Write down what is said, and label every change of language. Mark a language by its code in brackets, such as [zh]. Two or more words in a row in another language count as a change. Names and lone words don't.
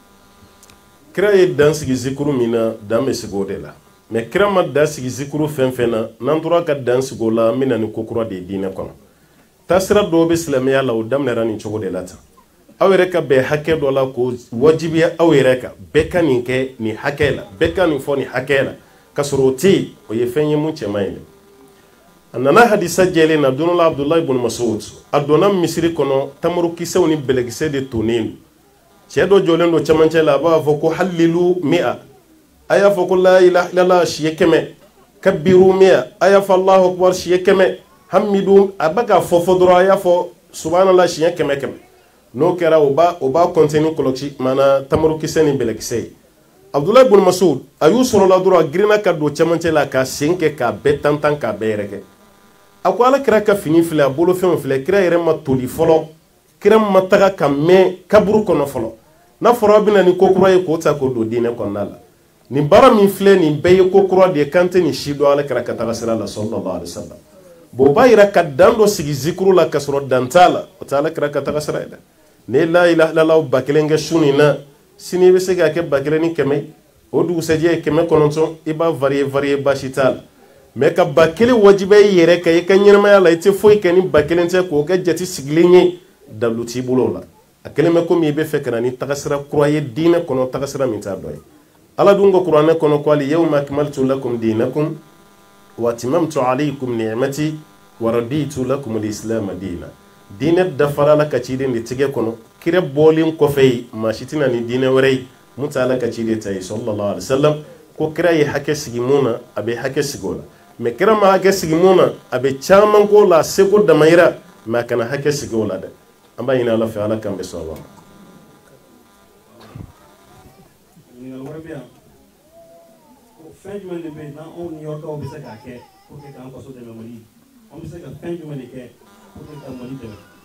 [bm] kira ye dan sigi zikuru min na dan bɛ sigi o de la mɛ kira ma dan sigi zikuru fɛn fɛn na n'an tora ka dan sigi o la an bɛ na ni ko kura de ye diinɛ kɔnɔ taasira dɔw bɛ silamɛya la o daminɛra nin cogo de la tan aw yɛrɛ ka bɛn hakɛ dɔ la ko wajibiya aw yɛrɛ kan bɛɛ ka nin kɛ nin hakɛ la bɛɛ ka nin fɔ nin hakɛ la ka sɔrɔ o tɛ yen o ye fɛn ye mun cɛ man ɲi dɛ a nana hadisa jɛlen na don dɔ la abudulayi ibn mas'ud a donna misiri kɔnɔ tamarukisɛw ni bɛlɛkisɛ de tonnen don cɛ dɔ jɔlen don cɛmancɛ la a b'a fɔ ko halilu mi'a a y'a fɔ ko [ar] لا إله إلا الله [bm] siɲɛ 100 kabiru mi'a a y'a fɔ [ar] الله أكبر [bm] siɲɛ 100 hamidu a bɛ ka fɔ dɔrɔn a y'a fɔ subhanallah siɲɛ 100 n'o kɛra o b'a kɔntini kɔlɔsi mana tamarukisɛ ni bɛlɛkisɛ ye abudulayi ibn mas'ud a y'u sɔrɔla dɔrɔn a girinna ka don cɛmancɛ la ka sen kɛ k'a bɛɛ tantan k'a bɛɛ yɛrɛkɛ a ko ala kira ka fini filɛ a bolofɛnw filɛ kira yɛrɛ ma toli fɔlɔ kira ma taga ka mɛn kaburu kɔnɔ fɔlɔ n'a fɔra aw bɛna ni ko kura ye k'o ta k'o don diinɛ kɔnɔna la nin baara min filɛ nin bɛɛ ye ko kura de ye kan tɛ nin si dɔn ala kira ka taga sira la [ar] صلى الله عليه وسلم [bm] bon o b'a yira ka dan dɔ sigi zikuru la ka sɔrɔ dan t'a la o tɛ ala kira ka taga sira ye dɛ ne [ar] لا إله إلا الله [bm] 1000 kɛ su nin na sini i bɛ se ka kɛ 1000 o dugusɛjɛ ye 900 i b'a varier baasi t'a la mɛ ka 1000 wajibiya i yɛrɛ kan i ka ɲɛnamaya la i tɛ foyi kɛ ni 1000 tɛ k'o kɛ jate sigilen ye dalu t'i bolo o la a kɛlen bɛ komi i bɛ fɛ ka na ni tagasira kura ye diinɛ kɔnɔ tagasira min t'a dɔ ye ala dun ka kuranɛ kɔnɔ ko [ar] اليوم أكملت لكم دينكم وأتممت عليكم نعمتي ورضيت لكم الإسلام دينا [bm] diinɛ dafara la ka ciden de tigɛ kɔnɔ kira bɔlen kɔfɛ yi maa si tɛna ni diinɛ wɛrɛ ye mun t'a la ka ciden ta ye [ar] صلى الله عليه وسلم [bm] ko kira ye hakɛ sigi mun na a bɛ hakɛ sigi o la mɛ kira ma hakɛ sigi mun na a bɛ caman k'o la seko damayira mɛ a kana hakɛ sigi o la dɛ an b'a ɲini ala fɛ ala k'an bɛ sɔn a ma. fɛn jumɛn de bɛ yen n'anw ni yɔrɔkaw bɛ se k'a kɛ [fr] pour que [bm] k'an faso dɛmɛ mali an bɛ se ka fɛn jumɛn de kɛ [fr] pour que [bm] ka mali dɛmɛ.